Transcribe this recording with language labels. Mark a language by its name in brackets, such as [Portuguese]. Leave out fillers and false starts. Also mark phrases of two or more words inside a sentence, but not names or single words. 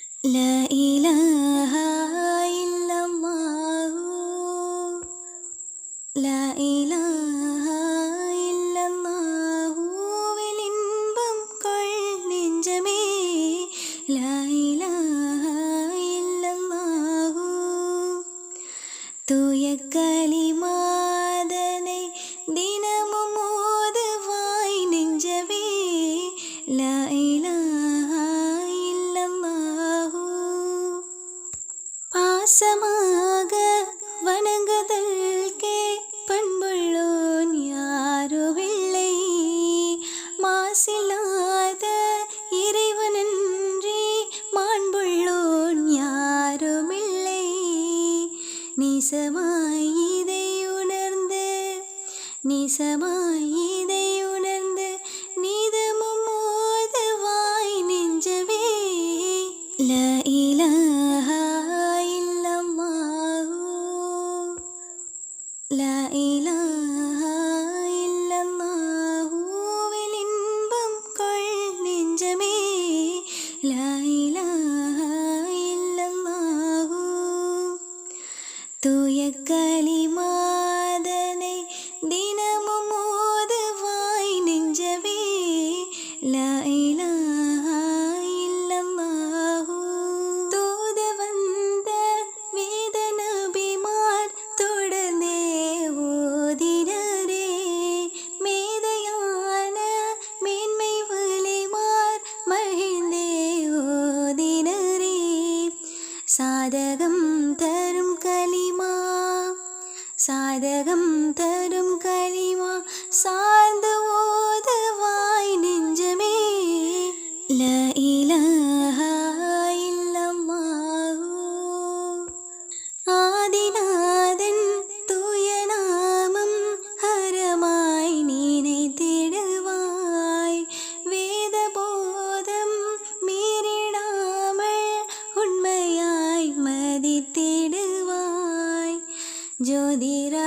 [Arabic] لا إله إلا الله لا إله إلا الله [Tamil] விலின்பம் கொள் நெஞ்சமே [Arabic] لا إله إلا الله [Tamil] தூய கலிமாதனை தினமும் ஓதுவாய் நெஞ்சமே [Arabic] لا إله إلا الله [Tamil] பாசமாக வணங்குதல்கே பண்புள்ளோன் யாருமில்லை மாசில்லாத இறைவனன்றி மாண்புள்ளோன் யாருமில்லை நீசமாய் இதை உணர்ந்து நீதமும் ஓதுவாய் நெஞ்சமே [Arabic] لا إله إلا الله لا إله إلا الله [Tamil] விலின்பம் கொள் நெஞ்சமே [Arabic] لا إله إلا الله [Tamil] தூய கலிமாதனை தினமும் ஓதுவாய் நெஞ்சமே [Arabic] لا إله إلا الله [Tamil] தூத வந்த வேத நபிமார் தொடர்ந்தே ஓதினரே மேதையான மேன்மை வலிமார் மகிழ்ந்தே ஓதினரே சாதகம் தரும் கலிமா சார்ந்து ஓதுவாய் நெஞ்சமே [Arabic] لا إله إلا الله [Tamil] ஆதிநாதன் தூய நாமம் ஹரமாய் நினைத்திடுவாய் வேத போதம் மீறிடாமல் உண்மையாய் மதித்திடுவாய் ஜோதி